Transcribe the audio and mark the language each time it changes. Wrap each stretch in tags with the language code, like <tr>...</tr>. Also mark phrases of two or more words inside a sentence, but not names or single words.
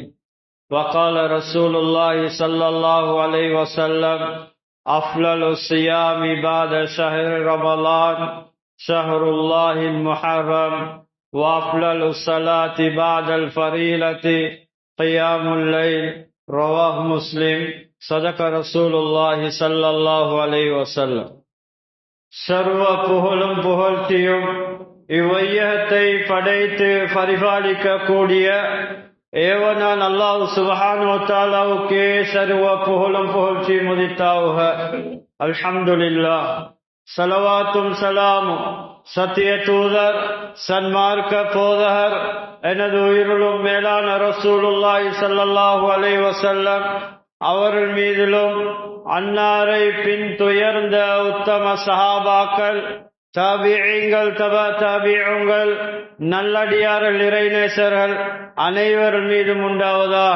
<ar>وقال رسول الله صلى الله عليه وسلم: أفضل الصيام بعد شهر رمضان شهر الله المحرم، وأفضل الصلاة بعد الفريضة قيام الليل. رواه مسلم. صدق رسول الله صلى الله عليه وسلم.</ar> <ta>சர்வ புகழும் புகழ்ச்சியும் இவ்வையகத்தை படைத்து பரிபாலிக்க கூடிய ஏவனான்</ta> <ar>الله سبحانه وتعالى</ar> <ta>சர்வ புகழும் புகழ்ச்சி முதித்தாவுக.</ta> <ar>الحمد لله.</ar> <ta>ஸலவாத்தும் ஸலாமும் சத்திய தூதர் சன்மார்க்க போதகர் எனது உயிரிலும் மேலான</ta> <ar>رسول الله صلى الله عليه وسلم</ar> <ta>அவர்கள் மீதிலும் அன்னாரை பின் துயர்ந்த உத்தம சஹாபாக்கள், தாபிஈங்கள், தபா தாபிஈங்கள், நல்லடியார்கள், இறைநேசர்கள் அனைவர் மீதும் உண்டாவதாக.</ta>